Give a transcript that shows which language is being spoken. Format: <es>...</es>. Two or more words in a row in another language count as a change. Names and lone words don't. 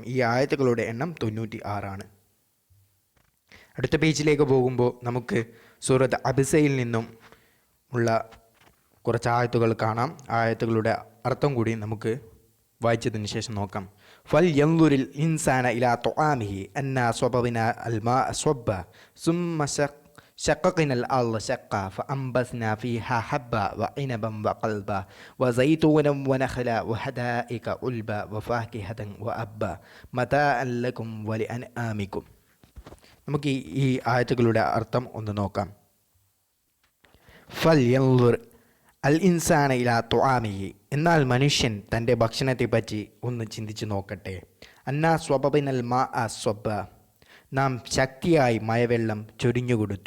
<ml>ഈ ആയത്തുകളുടെ എണ്ണം 96 അടുത്ത പേജിലേക്ക് പോകുമ്പോൾ നമുക്ക് സൂറത്ത് അബസയിൽ നിന്നും ഉള്ള കുറച്ച് ആയത്തുകൾ കാണാം. ആയത്തുകളുടെ അർത്ഥം കൂടി നമുക്ക് വായിച്ചതിന് ശേഷം നോക്കാം.</ml> <ar>فلينظر الإنسان إلى طعامه أنا صببنا الماء صبا ثم شققنا الأرض شقا فأنبتنا فيها حبا وعنبا وقلبا وزيتونا ونخلا وحدائق غلبا وفاكهة وأبا متاعا لكم ولأنعامكم.</ar> <ml>നമുക്ക് ഈ ആയത്തുകളുടെ അർത്ഥം ഒന്ന് നോക്കാം.</ml> <ar>فلينظر الإنسان إلى طعامه.</ar> <ml>എന്നാൽ മനുഷ്യൻ തൻ്റെ ഭക്ഷണത്തെപ്പറ്റി ഒന്ന് ചിന്തിച്ചു നോക്കട്ടെ.</ml> <ar>أنا صببنا الماء صبا.</ar> <ml>നാം ശക്തിയായി മഴവെള്ളം ചൊരിഞ്ഞുകൊടുത്തു.</ml>